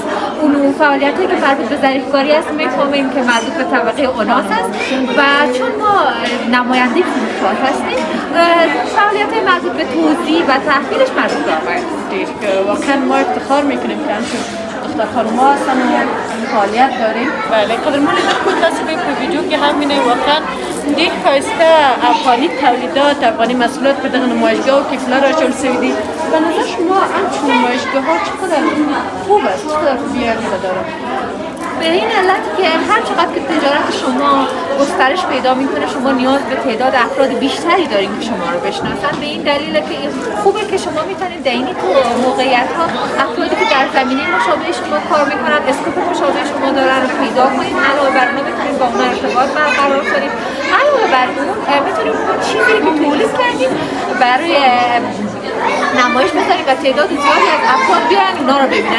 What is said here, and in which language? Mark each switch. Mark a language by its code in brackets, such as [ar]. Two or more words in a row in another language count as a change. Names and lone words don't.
[fa] اون فعالیت‌هایی که مربوط به ظریف‌کاری است میفهمیم که مربوط به طبقه اوناس است و چون ما نماینده فروشگاه هستیم فعالیت‌های مربوط به توزیع و تحویلش مربوط به آقایان دیر که واقعا ما افتخار میکنیم که همچون دختر خانم‌ها هستن و فعالیت داریم. [ps] بله قدرمون لیدن که تصویه په ویدیو کې هم اینه واقعا ډېر ښایسته افغاني تولیدات افغاني محصولات په دغه نمایشگاه کې کلا راچول شوي دي. [fa] به نظر شما همچون نمایشگاه‌ها چقدر خوب است، چقدر خوبی داره؟ به این علتی که هر چقدر که تجارت شما گسترش پیدا میکنه شما نیاز به تعداد افراد بیشتری دارین که شما رو بشناسن. به این دلیله که خوبه که شما میتونید در این موقعیت ها افرادی که در زمینه مشابه شما کار میکنن اسکوپ مشابه شما دارن رو پیدا کنید، علاوه بر اون بتونید با اون ارتباط برقرار کنید، علاوه بر اون بتونید اون چیزی که تولید کردید برای نمایش بذارید و تعداد زیادی از افراد بیان اونا رو ببینن.